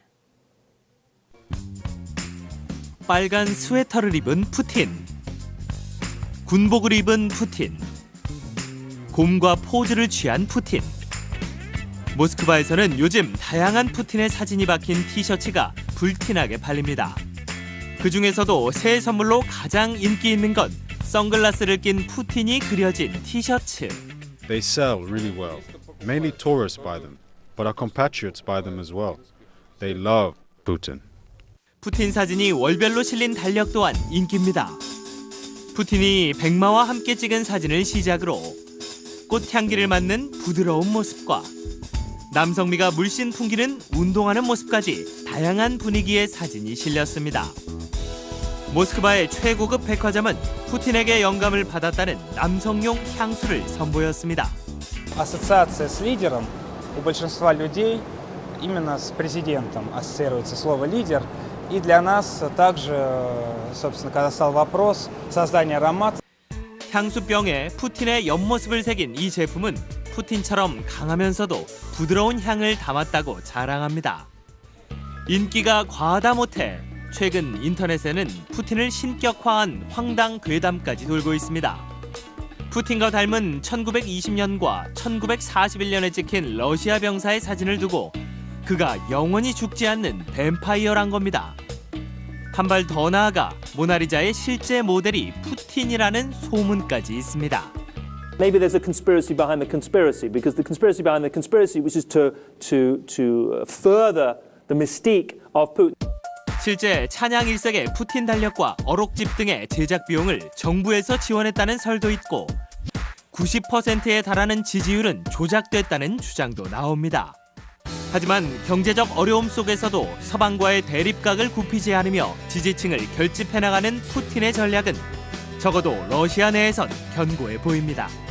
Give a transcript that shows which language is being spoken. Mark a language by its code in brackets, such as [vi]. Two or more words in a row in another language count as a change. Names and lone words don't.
[ko] 빨간 스웨터를 입은 푸틴, 군복을 입은 푸틴, 곰과 포즈를 취한 푸틴. 모스크바에서는 요즘 다양한 푸틴의 사진이 박힌 티셔츠가 불티나게 팔립니다. 그 중에서도 새해 선물로 가장 인기 있는 건 선글라스를 낀 푸틴이 그려진 티셔츠. [en] They sell really well. Mainly tourists buy them, but our compatriots buy them as well. They love Putin. [ko] 푸틴 사진이 월별로 실린 달력 또한 인기입니다. 푸틴이 백마와 함께 찍은 사진을 시작으로 꽃향기를 맡는 부드러운 모습과 남성미가 물씬 풍기는 운동하는 모습까지 다양한 분위기의 사진이 실렸습니다. 모스크바의 최고급 백화점은 푸틴에게 영감을 받았다는 남성용 향수를 선보였습니다. [ru] Ассоциация с лидером у большинства людей именно с президентом ассоциируется слово лидер. И для нас также, собственно, когда стал вопрос создания аромата. [ko] 향수병에 푸틴의 옆모습을 새긴 이 제품은 푸틴처럼 강하면서도 부드러운 향을 담았다고 자랑합니다. 인기가 과하다 못해 최근 인터넷에는 푸틴을 신격화한 황당 괴담까지 돌고 있습니다. 푸틴과 닮은 1920년과 1941년에 찍힌 러시아 병사의 사진을 두고 그가 영원히 죽지 않는 뱀파이어란 겁니다. 한 발 더 나아가 모나리자의 실제 모델이 푸틴이라는 소문까지 있습니다. [en] Maybe there's a conspiracy behind the conspiracy, because the conspiracy behind the conspiracy which is to further the mystique of Putin. [ko] 실제 찬양 일색의 푸틴 달력과 어록집 등의 제작 비용을 정부에서 지원했다는 설도 있고 90%에 달하는 지지율은 조작됐다는 주장도 나옵니다. 하지만 경제적 어려움 속에서도 서방과의 대립각을 굽히지 않으며 지지층을 결집해 나가는 푸틴의 전략은 적어도 러시아 내에선 견고해 보입니다.